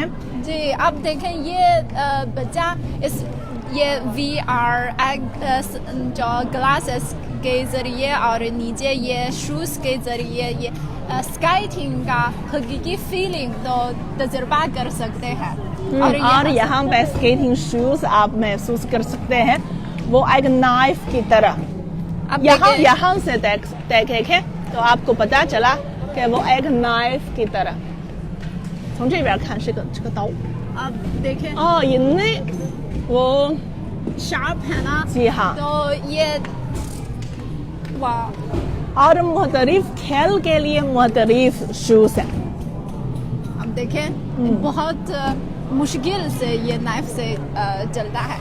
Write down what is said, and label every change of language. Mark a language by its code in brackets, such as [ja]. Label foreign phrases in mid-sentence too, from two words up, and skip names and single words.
[ur] جی، آپ دیکھیں یہ بچہ یہ VR جو گلاسز کے ذریعے اور نیچے یہ شوز کے ذریعے یہ اسکیٹنگ کا حقیقی فیلنگ تو تجربہ کر سکتے ہیں. اور یہاں پہ [en] skating shoes [ur] آپ محسوس کر سکتے ہیں وہ ایک نائف کی طرح. یہاں سے دیکھیں تو آپ کو پتہ چلا کہ وہ ایک نائف کی طرح. [zh] 从这边看是个刀。 [ur] آپ دیکھیں ان میں وہ شارپ ہے نا. جی ہاں. تو یہ واہ اور مختلف کھیل کے لیے مختلف شوز ہیں. اب دیکھیں بہت مشکل سے یہ نائف سے چلتا ہے.